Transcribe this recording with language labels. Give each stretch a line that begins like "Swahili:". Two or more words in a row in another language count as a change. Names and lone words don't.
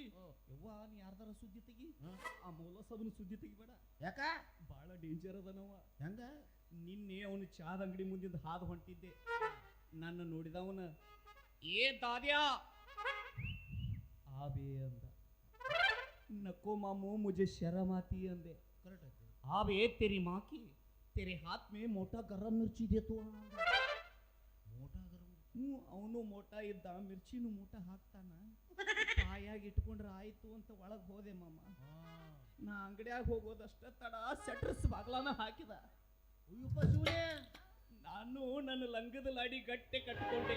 Kannada: ಯವ್ವ ನೀ ಯಾರ್ದಾರ ಸುದ್ದಿ ತೆಗಿ, ಆ ಮೌಲ ಸಾಬ್ನ ಸುದ್ದಿ ತೆಗಿಬೇಡ. ಯಾಕ? ಭಾಳ ಡೇಂಜರ್ ಅದನವ. ಹೆಂಗ? ನಿನ್ನೆ ಅವನು ಚಾದ ಅಂಗಡಿ ಮುಂದಿಂದ ಹಾದು ಹೊಂಟಿದ್ದೆ. ನನ್ನ ನೋಡಿದವನ ಏ ದಾದ್ಯಾ ಆಬೇ ಅಂದ.
Hindi: नको मामू मुझे शर्म आती है अंदे. करेक्ट है. आबे तेरी माँ की, तेरे हाथ में मोटा गरम मिर्ची दे तो मोटा गरम.
Kannada: ಅವನು ಮೋಟಾ ಇದ್ದ, ಮಿರ್ಚಿನೂ ಮೂಟ ಹಾಕ್ತಾನ. ಬಾಯಾಗಿ ಇಟ್ಕೊಂಡ್ರೆ ಆಯ್ತು ಅಂತ ಒಳಗೆ ಹೋದೆ ಮಾಮ. ನಾ ಅಂಗಡಿಯಾಗ ಹೋಗೋದಷ್ಟ ತಡ ಸೆಟ್ರಸ್ ಬಾಗ್ಲಾನ ಹಾಕಿದ. ನಾನು ನನ್ನ ಲಂಗದ ಲಾಡಿ ಗಟ್ಟೆ ಕಟ್ಕೊಂಡೆ.